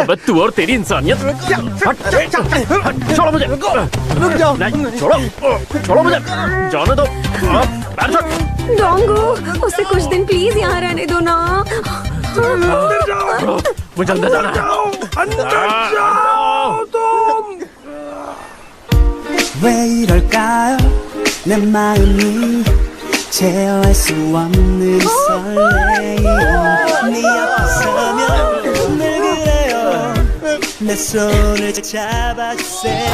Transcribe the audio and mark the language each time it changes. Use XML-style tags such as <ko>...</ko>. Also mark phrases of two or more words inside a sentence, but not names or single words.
<hi>अबे तू और तेरी इंसानियत। छोड़ो मुझे, रुक जाओ। नहीं, छोड़ो मुझे, जाने दो। डोंगू, उसे कुछ दिन प्लीज यहाँ रहने दो ना। मुझे अंदर जाना है। अंदर जाओ तुम।</hi> <ko>왜 이럴까요? 내 마음이 제어할 수 없는 설레임. 네 앞에 서면 늘 그래요. 내 손을 잡아주세요.</ko>